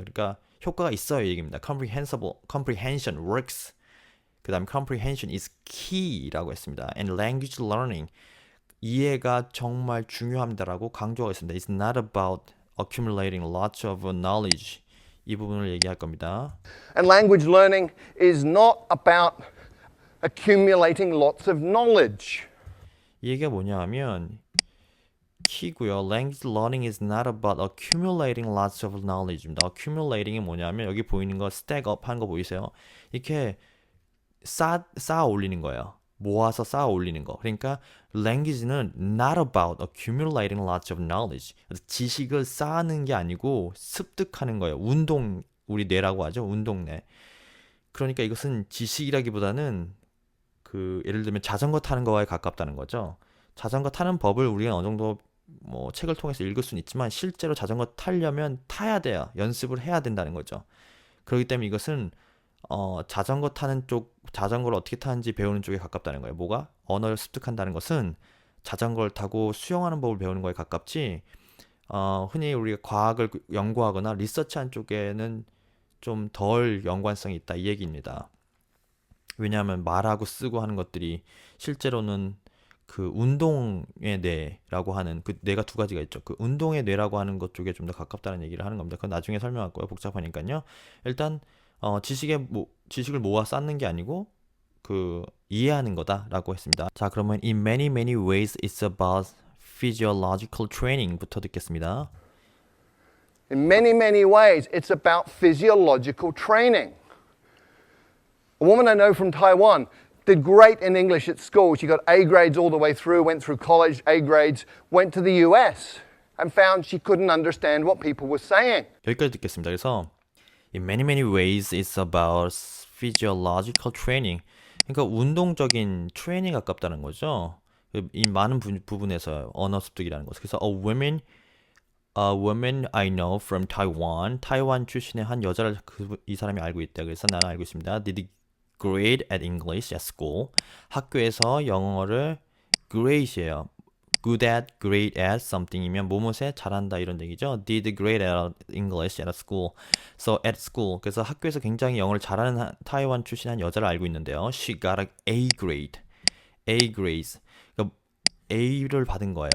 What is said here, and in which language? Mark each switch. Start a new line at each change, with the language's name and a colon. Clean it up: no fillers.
Korean: 그러니까 효과가 있어요 얘기입니다.
English: comprehension works.
Korean: 그 다음에
English: comprehension is key
Korean: 라고 했습니다.
English: and language learning
Korean: 이해가 정말 중요합니다라고 강조하고 있습니다.
English: It's not about accumulating lots of knowledge.
Korean: 이 부분을 얘기할 겁니다.
English: And language learning is not about accumulating lots of knowledge.
Korean: 이 얘기가 뭐냐 하면 키고요.
English: Language learning is not about accumulating lots of knowledge입니다.
Korean: accumulating이 뭐냐면 여기 보이는 거 stack up 하는 거 보이세요? 이렇게 쌓아 올리는 거예요. 모아서 쌓아 올리는 거.
English: 그러니까 language는 not about accumulating lots of knowledge.
Korean: 지식을 쌓는 게 아니고 습득하는 거예요. 운동 우리 뇌라고 하죠. 운동뇌. 그러니까 이것은 지식이라기보다는 그 예를 들면 자전거 타는 거에 가깝다는 거죠. 자전거 타는 법을 우리가 어느 정도 뭐 책을 통해서 읽을 수는 있지만 실제로 자전거 타려면 타야 돼요. 연습을 해야 된다는 거죠. 그렇기 때문에 이것은 자전거 타는 쪽, 자전거를 어떻게 타는지 배우는 쪽에 가깝다는 거예요. 뭐가? 언어를 습득한다는 것은 자전거를 타고 수영하는 법을 배우는 거에 가깝지, 흔히 우리가 과학을 연구하거나 리서치한 쪽에는 좀 덜 연관성이 있다 이 얘기입니다. 왜냐하면 말하고 쓰고 하는 것들이 실제로는 그 운동의 뇌라고 하는 그 뇌가 두 가지가 있죠. 그 운동의 뇌라고 하는 것 쪽에 좀 더 가깝다는 얘기를 하는 겁니다. 그건 나중에 설명할 거예요. 복잡하니까요. 일단 지식을 모아 쌓는 게 아니고 그 이해하는 거다라고 했습니다. 자, 그러면
English: in many ways it's about physiological training
Korean: 부터 듣겠습니다.
English: In many ways, it's about physiological training. A woman I know from Taiwan did great in English at school. She got A grades all the way through, went through college, A grades, went to the US and found she couldn't understand what people were saying.
Korean: 여기까지 듣겠습니다.
English: 그래서 in many ways it's about physiological training.
Korean: 그러니까 운동적인 트레이닝에 가깝다는 거죠. 이 많은 부분에서 언어 습득이라는 것.
English: 그래서 a woman I know from Taiwan.
Korean: 타이완 출신의 한 여자를 이 사람이 알고 있다. 그래서 나는 알고 있습니다.
English: Did great at English at school.
Korean: 학교에서 영어를 great이에요.
English: good at, great at something이면
Korean: 뭐뭐에 잘한다 이런 얘기죠.
English: Did great at English at school. So at school.
Korean: 그래서 학교에서 굉장히 영어를 잘하는 타이완 출신 한 여자를 알고 있는데요.
English: She got a A grade. A grades.
Korean: 그러니까 A를 받은 거예요.